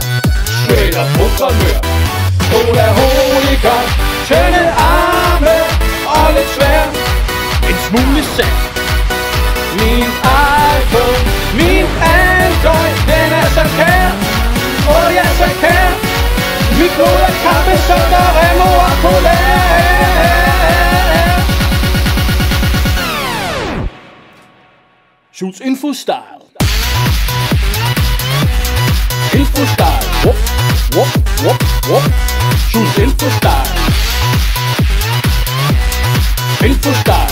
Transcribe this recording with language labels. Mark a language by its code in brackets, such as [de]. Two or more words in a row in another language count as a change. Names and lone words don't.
[en] Straight up [da] programmør. Cola hooligan, tynde arme og lidt svær. En smule sand. Min iPhone, min Android, den er så kær. Åh ja, så kær. Mit blod er kaffe, soda, Remo og cola. Schultz Infostyle. Infostyle. Whoop, whoop, whoop, whoop. Schultz Infostyle. Infostyle.